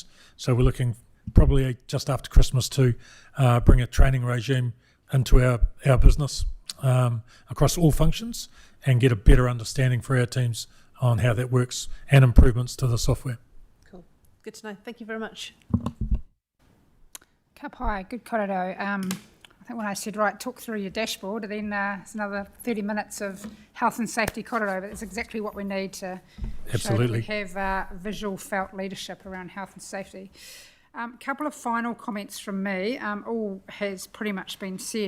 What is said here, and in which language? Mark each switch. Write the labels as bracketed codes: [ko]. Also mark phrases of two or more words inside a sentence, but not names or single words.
[en] So we're looking probably just after Christmas to bring a training regime into our business across all functions and get a better understanding for our teams on how that works and improvements to the software. Cool. Good to know. Thank you very much. [mi] Ka pai, [en] good korero. I think when I said, right, talk through your dashboard, then it's another 30 minutes of health and safety korero, but it's exactly what we need to show that we have visual felt leadership around health and safety. Couple of final comments from me. All has pretty much been said.